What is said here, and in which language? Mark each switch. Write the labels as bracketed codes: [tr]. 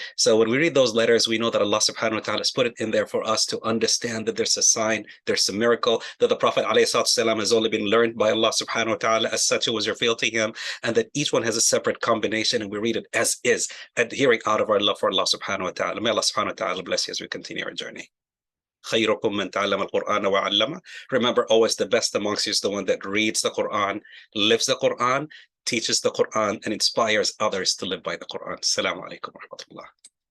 [en] So when we read those letters, we know that Allah subhanahu wa ta'ala has put it in there for us to understand that there's a sign, there's a miracle, that the Prophet ﷺ has only been learned by Allah subhanahu wa ta'ala, as such it was revealed to him, and that each one has a separate combination, and we read it as is, adhering out of our love for Allah subhanahu wa ta'ala. May Allah subhanahu wa ta'ala bless you as we continue our journey. [ar] خيركم من تعلم القرآن وعلمه. [en] Remember, always the best amongst you is the one that reads the Quran, lives the Quran, teaches the Quran, and inspires others to live by the Quran. Assalamu alaikum wa rahmatullah.